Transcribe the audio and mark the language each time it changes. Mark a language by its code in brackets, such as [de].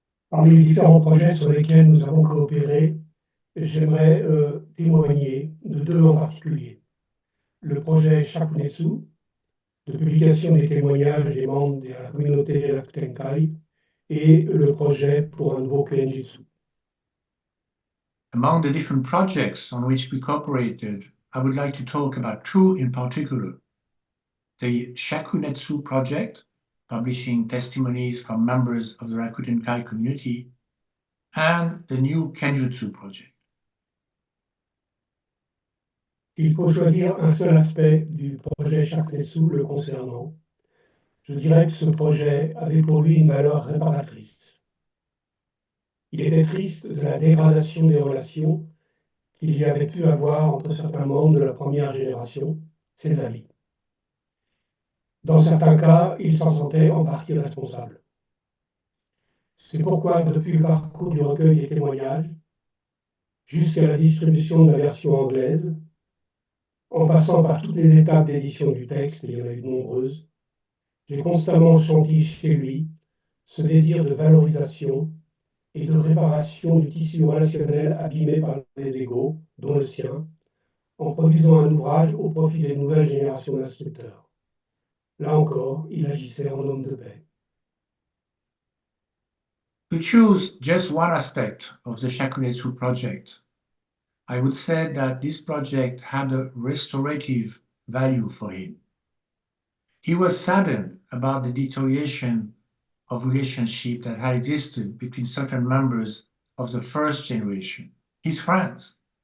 [fr] Parmi les différents projets sur lesquels nous avons coopéré, j'aimerais témoigner de deux en particulier. Le projet Shakunetsu, de publication des témoignages des membres de la communauté Rakutenkai, et le projet pour un nouveau Kenjutsu. [en] Among the different projects on which we cooperated, I would like to talk about two in particular. The Shakunetsu project, publishing testimonies from members of the Rakutenkai community, and the new Kenjutsu project. [fr] Il faut choisir un seul aspect du projet Shakunetsu le concernant. Je dirais que ce projet avait pour lui une valeur réparatrice. Il était triste de la dégradation des relations qu'il y avait pu avoir entre certains membres de la première génération, ses amis. Dans certains cas, il s'en sentait en partie responsable. C'est pourquoi, depuis le parcours du recueil des témoignages, jusqu'à la distribution de la version anglaise, en passant par toutes les étapes d'édition du texte, et il y en a eu de nombreuses, j'ai constamment senti chez lui ce désir de valorisation et de réparation du tissu relationnel abîmé par les égaux, dont le sien, en produisant un ouvrage au profit des nouvelles générations d'instructeurs. Là encore, il agissait en homme de paix. [en] To choose just one aspect of the Shakunetsu project, I would say that this project had a restorative value for him. He was saddened about the deterioration of relationship that had existed between certain members of the first generation, his friends.